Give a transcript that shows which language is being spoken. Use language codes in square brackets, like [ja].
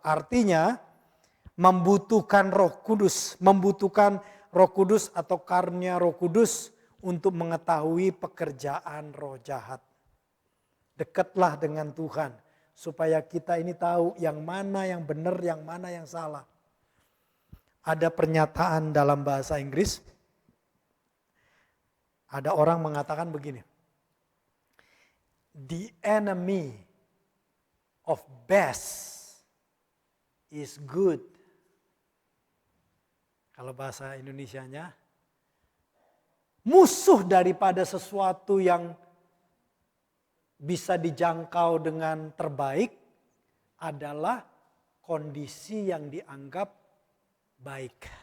[id] Artinya membutuhkan Roh Kudus, membutuhkan Roh Kudus atau karunia Roh Kudus untuk mengetahui pekerjaan roh jahat. Dekatlah dengan Tuhan supaya kita ini tahu yang mana yang benar, yang mana yang salah. Ada pernyataan dalam bahasa Inggris. Ada orang mengatakan begini. [en] The enemy of best is good. [id] Kalau bahasa Indonesianya, musuh daripada sesuatu yang bisa dijangkau dengan terbaik adalah kondisi yang dianggap baik.